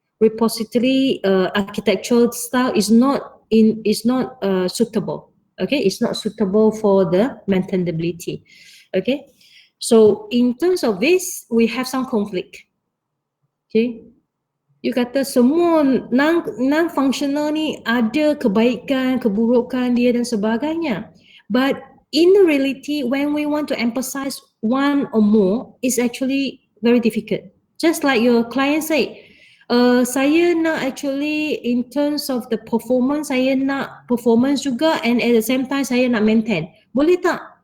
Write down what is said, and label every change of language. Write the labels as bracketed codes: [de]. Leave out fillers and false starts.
[en] Repository architectural style is not suitable. Okay, it's not suitable for the maintainability. Okay, so in terms of this, we have some conflict. [ms] Okay, you kata semua non-functional ni ada kebaikan, keburukan dia dan sebagainya. [en] But in the reality, when we want to emphasize one or more, it's actually very difficult. Just like your client say, [ms] saya nak actually [en] in terms of the performance, [ms] saya nak performance juga [en] and at the same time [ms] saya nak maintain. Boleh tak?